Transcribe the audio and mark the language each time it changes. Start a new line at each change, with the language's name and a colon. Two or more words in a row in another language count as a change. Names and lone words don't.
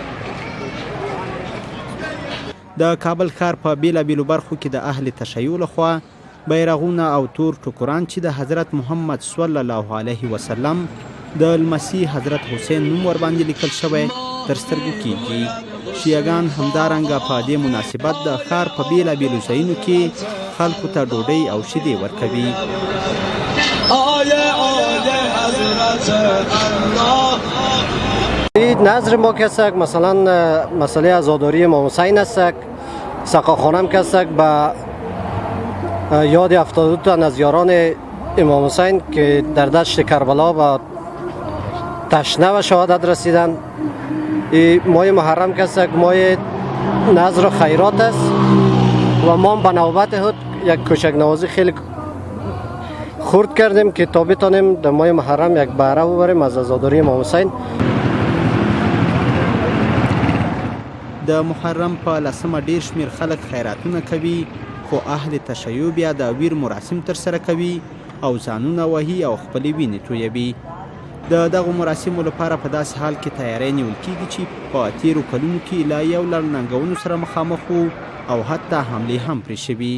Pashto: د کابل ښار په بیلابیلو برخو کې د اهل تشیع لخوا بیرغونه او تور ټوکران چې د حضرت محمد
Arabic: صلی الله علیه وسلم
Pashto: د لمسي حضرت حسین نوم ورباندې لیکل شوی تر سترګو کیږي. شیعهګان همدارنګه په دې مناسبت د ښار په بیلابیلو ځایونو کې خلکو ته ډوډۍ او شیدې ورکوي.
Persian: نظر ما که هستک مثلا مسئله عزاداری امام حسین هستک، سقاخانه هم که هستک به یاد 72 تن از یاران امام حسین که در دشت کربلا و تشنه و شهادت رسیدن. ماه محرم که هستک ماه نظر و خیرات است و ما به نوبت خود یک کوچک نوازی خیلی خورد کردیم که تا بتانیم در ماه محرم یک بهره ببریم از عزاداری امام حسین.
Pashto: د محرم په 10مه ډیر شمیر خلک خیراتونه کوي، خو اهل تشیع بیا د ویر مراسم ترسره کوي او ځانونه وهي او خپلې وینې تویوي. د دغو مراسمو لپاره په داسې حال کې تیاری نیول کیږي چې په تیرو کلونو کې لا یو لړ ننګونو سره مخامخ وو او حتی حملې هم پرې شوي.